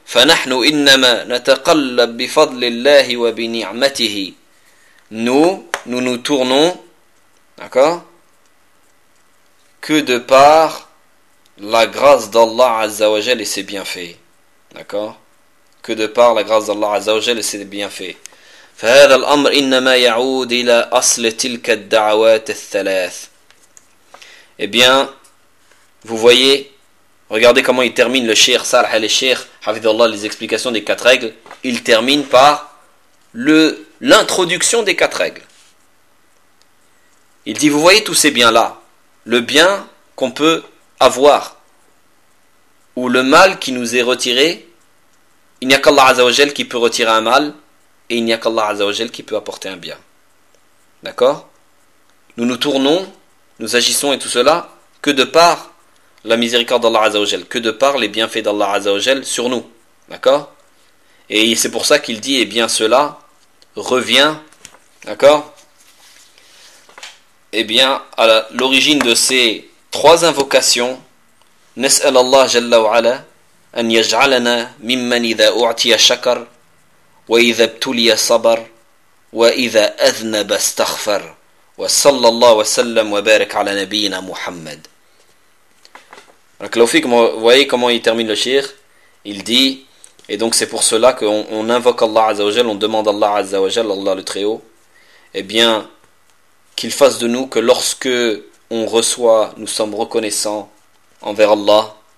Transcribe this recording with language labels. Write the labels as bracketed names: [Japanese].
[Arabic] فَنَحْنُ إِنَّمَا نَتَقَلَّبْ بِفَضْلِ اللَّهِ وَبِنِعْمَتِهِ. [French] Nous nous tournons, d'accord, que de part la grâce d'Allah Azza wa Jal et ses bienfaits. D'accord? Que de par la grâce d'Allah Azza wa Jal et ses bienfaits. [Arabic] فهذا الأمر إنما يعود إلى أصل تلك الدعوات الثلاث. [French] Eh bien, vous voyez, regardez comment il termine le Cheikh Salah al-Cheikh, Hafidhullah, les explications des quatre règles. Il termine par l'introduction des quatre règles. Il dit, vous voyez tous ces biens-là, le bien qu'on peut avoir, ou le mal qui nous est retiré, il n'y a qu'Allah Azza wa Jal qui peut retirer un mal, et il n'y a qu'Allah Azza wa Jal qui peut apporter un bien. D'accord ? Nous nous tournons, nous agissons et tout cela, que de par la miséricorde d'Allah Azza wa Jal, que de par les bienfaits d'Allah Azza wa Jal sur nous. D'accord ? Et c'est pour ça qu'il dit, eh bien cela revient, d'accord ? Eh bien, à l'origine de ces trois invocations, [Arabic] نسأل الله جل وعلا أن يجعلنا ممن إذا أعطي شكر وإذا ابتلي صبر وإذا أذنب استغفر وصلى الله وسلم وبارك على نبينا محمد. [French] Alors, Claufik, vous voyez comment il termine le shir. Il dit, et donc c'est pour cela qu'on invoque Allah Azza wa Jal, on demande Allah Azza wa Jal, Allah le Très-Haut, eh bien, qu'il fasse de nous que lorsque on reçoit, nous sommes reconnaissants envers Allah,